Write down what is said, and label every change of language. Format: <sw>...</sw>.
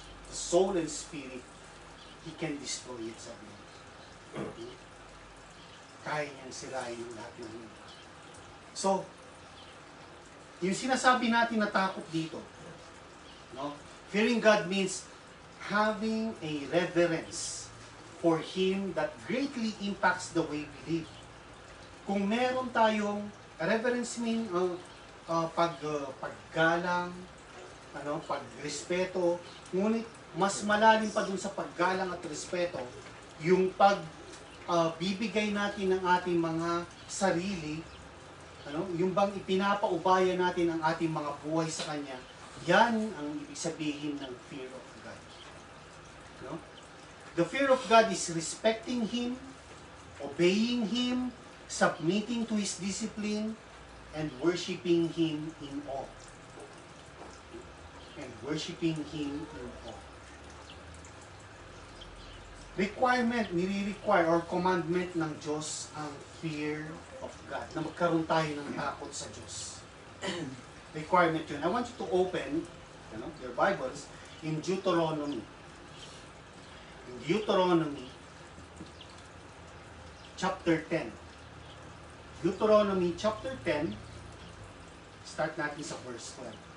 <en>The soul and spirit, He can destroy it,</en> <tl>sabi niya. Kaya niyang sirain yung lahat ng mundo. So, yung sinasabi natin na takot dito, no?</tl> <en>Fearing God means having a reverence for Him that greatly impacts the way we live.</en> <tl>Kung meron tayong reverence mean paggalang, pagrespeto, ngunit mas malalim pa dun sa paggalang at respeto, yung bibigay natin ng ating mga sarili, yung bang ipinapaubaya natin ang ating mga buhay sa Kanya, yan ang ibig sabihin ng fear of God. No?</tl> <en>The fear of God is respecting Him, obeying Him, submitting to His discipline, and worshiping Him in awe. And worshiping Him in awe.</en> <tl>Requirement, nire-require or commandment ng Diyos ang fear of God. Na magkaroon tayo ng takot sa Diyos. Requirement yun.</tl> <en>I want you to open your Bibles in Deuteronomy. In Deuteronomy chapter 10. Deuteronomy chapter 10, start natin sa verse 12.</en>